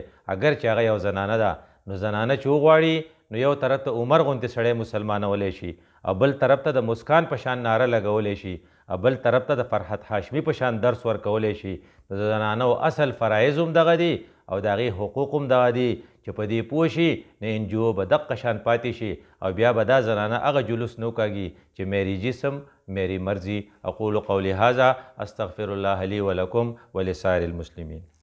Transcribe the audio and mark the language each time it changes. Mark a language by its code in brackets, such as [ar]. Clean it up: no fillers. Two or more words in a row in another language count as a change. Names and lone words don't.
[ps] اگر چې هغه یو زنانه ده نو زنانه چې وغواړي نو یو طرف ته عمر غوندې سړی مسلمانولی شي او بل طرف ته د مسکان په شان ناره لګولی شي او بل طرف ته د فرحت هاشمي په شان درس ورکولی شي. د زنانو اصل فرایض هم دغه دي او د هغې حقوق هم دغه دي چې په دې پوه شي نو NGO به دقه شان پاتې شي او بیا به دا زنانه هغه جلوس نه وکاږي چې [ur] میری جسم میری مرضی. [ar] اقول قولی هذا استغفر الله لي ولكم ولسائر المسلمين.